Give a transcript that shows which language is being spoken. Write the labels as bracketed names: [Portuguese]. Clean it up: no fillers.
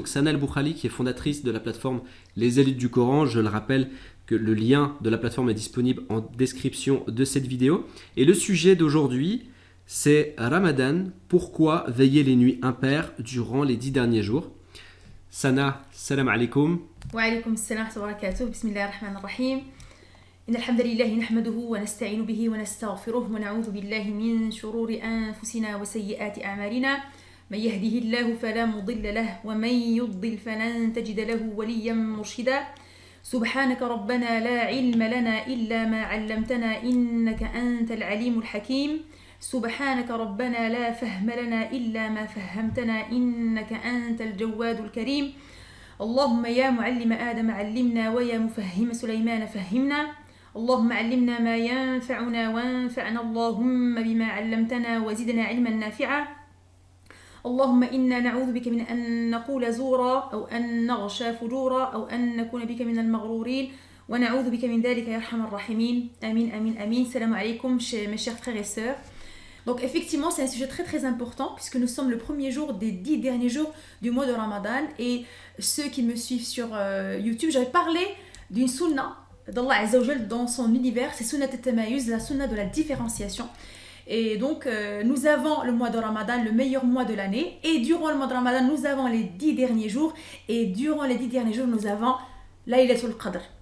[French] Donc Sana El Boukhali, qui est fondatrice de la plateforme Les Élites du Coran, je le rappelle que le lien de la plateforme est disponible en description de cette vidéo. Et le sujet d'aujourd'hui, c'est Ramadan, pourquoi veiller les nuits impaires durant les 10 derniers jours. Sana, salam alaikum. [Arabic] وعليكم السلام ورحمة الله وبركاته بسم الله الرحمن الرحيم إن الحمد لله نحمده ونستعين به ونستغفره ونعوذ بالله من شرور أنفسنا وسيئات أعمالنا من يهده الله فلا مضل له ومن يضلل فلن تجد له وليا مرشدا سبحانك ربنا لا علم لنا إلا ما علمتنا إنك أنت العليم الحكيم سبحانك ربنا لا فهم لنا إلا ما فهمتنا إنك أنت الجواد الكريم اللهم يا معلم آدم علمنا ويا مفهم سليمان فهمنا اللهم علمنا ما ينفعنا وانفعنا اللهم بما علمتنا وزدنا علما نافعا اللهم إنا نعوذ بك من أن نقول زورا أو أن نغشى فجورا أو أن نكون بك من المغرورين ونعوذ بك من ذلك يا أرحم الراحمين آمين آمين آمين السلام عليكم [French] mes chers frères et sœurs. Donc effectivement, c'est un sujet très très important puisque nous sommes le premier jour des 10 derniers jours du mois de Ramadan et ceux qui me suivent sur YouTube, j'avais parlé d'une sunna d'Allah Azza wa Jal dans son univers, c'est sunnat al-tamayuz, la sunna de la différenciation. Et donc nous avons le mois de Ramadan, le meilleur mois de l'année, et durant le mois de Ramadan, nous avons les 10 derniers jours, et durant les 10 derniers jours, nous avons Laylatul Qadr.